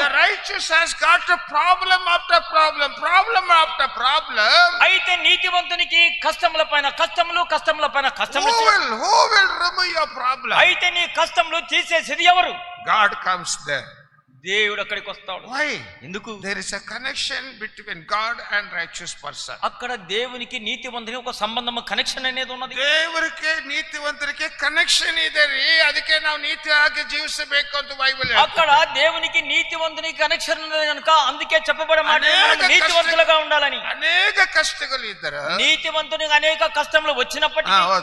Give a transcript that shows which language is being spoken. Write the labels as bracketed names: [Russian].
[English] The righteous has got a problem after problem, problem after problem. [Telugu] అయితే నీతివంతునికి కష్టముల పైన కష్టములు, కష్టముల పైన కష్టములు. [English] Who will remove your problem? [Telugu] అయితే నీ కష్టములు తీసేసేది ఎవరు? [English] God comes there. [Telugu] దేవుడు అక్కడికి వస్తాడు. [English] Why? [Telugu] ఎందుకు? [English] There is a connection between God and righteous person. [Telugu] అక్కడ దేవునికి నీతివంతునికి ఒక సంబంధం, కనెక్షన్ అనేది ఉన్నది. [Kannada] ದೇವರಿಗೆ ನೀತಿವಂತರಿಗೆ ಕನೆಕ್ಷನ್ ಇದೆ ರೀ, ಅದಕ್ಕೆ ನಾವು ನೀತಿಯಾಗಿ ಜೀವಿಸಬೇಕು ಅಂತ ಬೈಬಲ್ ಹೇಳ್ತದೆ. [Telugu] అక్కడ దేవునికి నీతివంతునికి కనెక్షన్ ఉన్నది కనుక అందుకే చెప్పబడే మాట నీతివంతులుగా ఉండాలని. అనేక కష్టಗಳು ఇద్దరు, నీతివంతునికి అనేక కష్టములు వచ్చినప్పటికీ